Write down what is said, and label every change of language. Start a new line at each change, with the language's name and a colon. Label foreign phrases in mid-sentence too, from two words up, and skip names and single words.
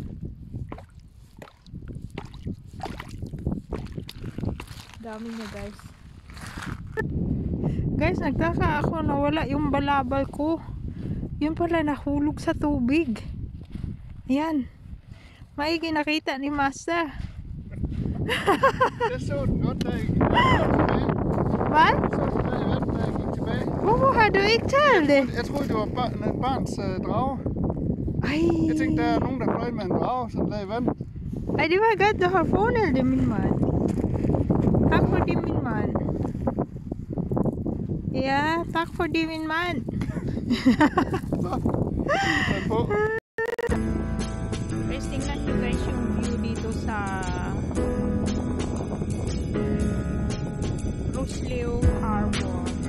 Filipino: Dami niya guys. Guys, nagtaka ako na wala yung balabal ko. Yun pala nahulog sa tubig. Ayan. Maigi nakita ni Master.
Danish: Jeg så den godt, da jeg gik tilbage. Hvad? Jeg så den, da jeg gik tilbage. Hvorfor har du ikke taget det? Jeg troede, det var en barns drage. Ej. Jeg tænkte, der er nogen, der fløj med en drage, som lagde i vand. Ej, det var godt, du har fundet det, min mand. Tak for det, min mand. Ja, tak for det, min mand. Så, tag på.
Filipino: Guys, tingnan nyo guys yung view dito sa Rosleo Harbor.